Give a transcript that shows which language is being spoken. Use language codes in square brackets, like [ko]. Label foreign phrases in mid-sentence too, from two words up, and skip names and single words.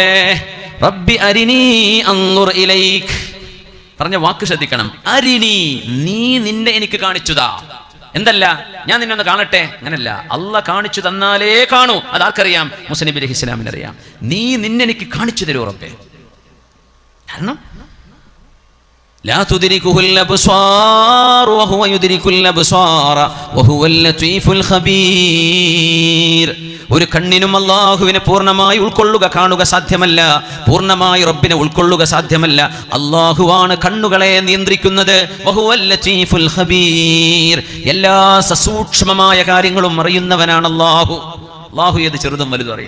[ar] رب أرني أنظر إليك. [ml] പറഞ്ഞ വാക്ക് ശ്രദ്ധിക്കണം. അരിനി, നീ നിന്നെ എനിക്ക് കാണിച്ചുതാ. എന്തല്ല, ഞാൻ നിന്നെ ഒന്ന് കാണട്ടെ, അങ്ങനല്ല. അള്ളാഹ് കാണിച്ചു തന്നാലേ കാണൂ. അതാർക്കറിയാം? മൂസ നബി അലൈഹിസ്സലാമിന് അറിയാം. നീ നിന്നെ എനിക്ക് കാണിച്ചു തരുമോ റബ്ബേ? [ar] കാരണം لا تدركه الأبصار وهو يدرك الأبصار وهو اللطيف الخبير. [ml] ഒരു കണ്ണിനും അല്ലാഹുവിനെ പൂർണ്ണമായി ഉൾക്കൊള്ളുക, കാണുക സാധ്യമല്ല. പൂർണ്ണമായി റബ്ബിനെ ഉൾക്കൊള്ളുക സാധ്യമല്ല. അല്ലാഹുവാണ് കണ്ണുകളെ നിയന്ത്രിക്കുന്നത്. [ar] وهو اللطيف الخبير. [ml] എല്ലാ സസൂക്ഷ്മമായ കാര്യങ്ങളും അറിയുന്നവനാണ് അല്ലാഹു. അല്ലാഹു ഏത് ചെറുതും വലുതും അറിയും.